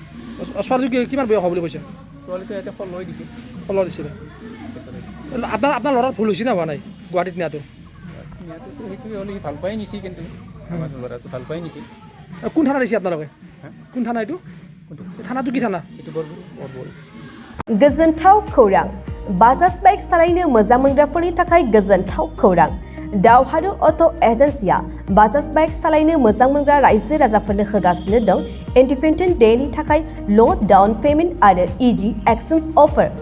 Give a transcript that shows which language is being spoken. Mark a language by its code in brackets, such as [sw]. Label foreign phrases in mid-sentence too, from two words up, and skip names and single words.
[as] ছোৱালীটো কিমান বয়স হ'ব বুলি কৈছে? ছোৱালীটো ইয়াতে লৈ দিছে। দিছিলে। আপোনাৰ ল'ৰাৰ ভুল হৈছে না হোৱা নাই গুৱাহাটীত নিয়াটোতো? সেইটোৱে হ'লে সি ভাল পাই নিছে। কিন্তু আমাৰ ল'ৰাটো ভাল পাই নিছে। কোন থানা দিছে আপোনালোকে? কোন থানা এইটো? থানাটো কি থানা? এইটো बरबर। [brx] गोजोनथाव खौरां। बाजाज बाइक सालायनो मोजां मोनग्राफोरनि थाखाय गोजोनथाव खौरां। दावहारु अट' एजेन्सिया बाजाज बाइक सालायनो मोजां मोनग्रा रायजो राजाफोरनो होगासिनो दं इन्डिपेन्डेन्ट डेनि थाखाय [en] low down payment [brx] आरो [en] easy exchange offer.